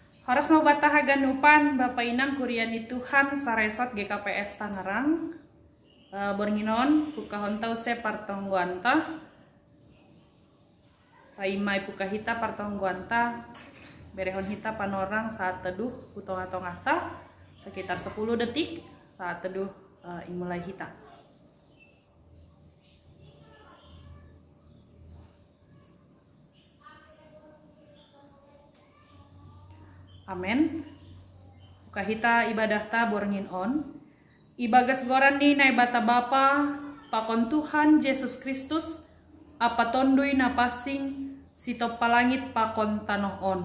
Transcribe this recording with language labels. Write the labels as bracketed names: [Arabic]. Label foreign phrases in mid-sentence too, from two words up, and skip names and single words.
[Batak Simalungun] Harus mau batahagan nupan Bapak Inang Kuriani Tuhan saresot GKPS Tangerang Bornginon Pukahon se partongguanta Paimai Pukahita partongguanta Berehon hita panorang [Indonesian] saat teduh [Batak Simalungun] Utonga-tongata [Indonesian] sekitar 10 detik saat teduh [Batak Simalungun] imulai hita. Amen. Ukahita ibadahta borngin on. Ibagas gorani na ibata Bapa, pakon Tuhan Yesus Kristus, apa tondoy na pasing, sitop palangit pakon tanoh on.